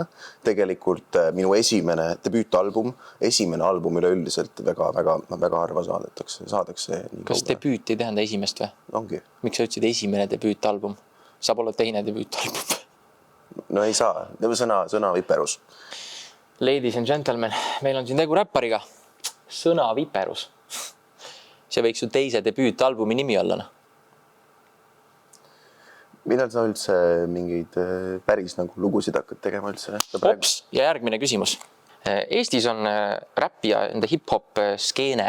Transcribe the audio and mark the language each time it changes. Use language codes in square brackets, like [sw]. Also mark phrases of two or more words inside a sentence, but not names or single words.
[et] Tegelikult minu esimene debüütalbum, esimene album üleüldiselt väga harva saadakse. Kas debüüt ei tähenda esimest või? Ongi. Miks sa ütlesid esimene debüütalbum? Saab olla teine debüütalbum. No ei saa, sõna viperus. [en] Ladies and gentlemen, [et] meil on siin tegu räppariga. Sõna viperus. See võiks ju teise debüütalbumi nimi olla. Millal sa üldse mingeid päris lugusid hakkad tegema üldse? Hops, ja järgmine küsimus. Eestis on räpp ja hip-hop skeene.